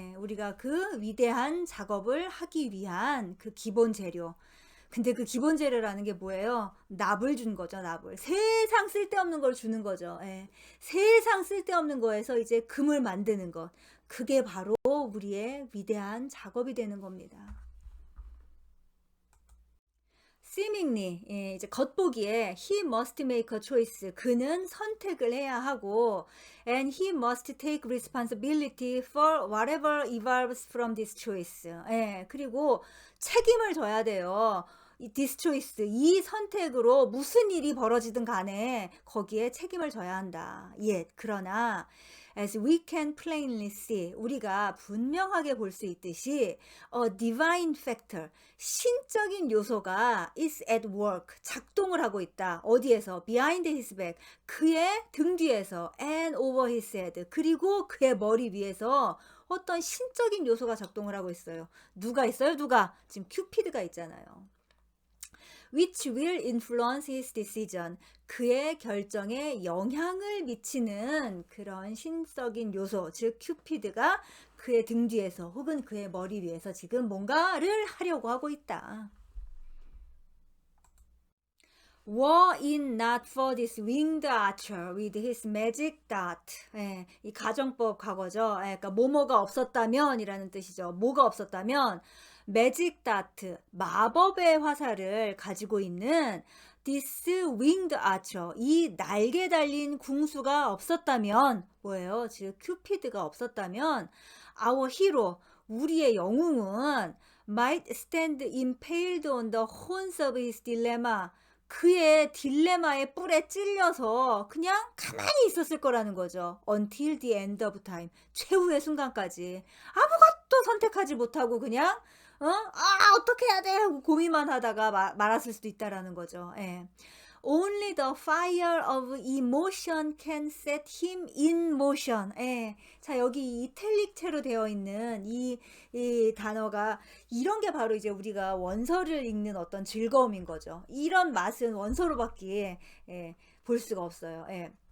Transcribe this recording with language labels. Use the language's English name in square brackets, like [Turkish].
[Korean] 우리가 그 위대한 작업을 하기 위한 그 기본 재료. 근데 그 기본 재료라는 게 뭐예요? 납을 준 거죠, 납을. 세상 쓸데없는 걸 주는 거죠. 세상 쓸데없는 거에서 이제 금을 만드는 것. 그게 바로 우리의 위대한 작업이 되는 겁니다. [English] seemingly [Korean] 예, 이제 겉보기에 [English] he must make a choice [Korean] 그는 선택을 해야 하고 [English] and he must take responsibility for whatever evolves from this choice. [Korean] 예, 그리고 책임을 져야 돼요. 이 [English] this choice [Korean] 이 선택으로 무슨 일이 벌어지든 간에 거기에 책임을 져야 한다. 예, 그러나 [English] as we can plainly see [Korean] 우리가 분명하게 볼 수 있듯이 [English] a divine factor [Korean] 신적인 요소가 [English] is at work [Korean] 작동을 하고 있다. 어디에서? [English] behind his back [Korean] 그의 등 뒤에서 [English] and over his head [Korean] 그리고 그의 머리 위에서 어떤 신적인 요소가 작동을 하고 있어요. 누가 있어요? 누가? 지금 큐피드가 있잖아요. [English] which will influence his decision. [Korean] 그의 결정에 영향을 미치는 그런 신적인 요소, 즉 큐피드가 그의 등 뒤에서 혹은 그의 머리 위에서 지금 뭔가를 하려고 하고 있다. [English] Were it not for this winged archer with his magic dart. [Korean] 예, 이 가정법 과거죠. 예, 그러니까 뭐뭐가 없었다면 이라는 뜻이죠. 뭐가 없었다면 매직 다트 마법의 화살을 가지고 있는 [English] this winged archer [Korean] 이 날개 달린 궁수가 없었다면 뭐예요? 즉 큐피드가 없었다면 [English] our hero [Korean] 우리의 영웅은 [English] might stand impaled on the horns of his dilemma [Korean] 그의 딜레마의 뿔에 찔려서 그냥 가만히 있었을 거라는 거죠. [English] Until the end of time. [Korean] 최후의 순간까지. 아무것도 선택하지 못하고 그냥 어떻게 해야 돼? 하고 고민만 하다가 말았을 수도 있다라는 거죠. 예. [English] Only the fire of emotion can set him in motion. [Korean] 예. 자, 여기 이탈릭체로 되어 있는 이 단어가 이런 게 바로 이제 우리가 원서를 읽는 어떤 즐거움인 거죠. 이런 맛은 원서로밖에 볼 수가 없어요. 예.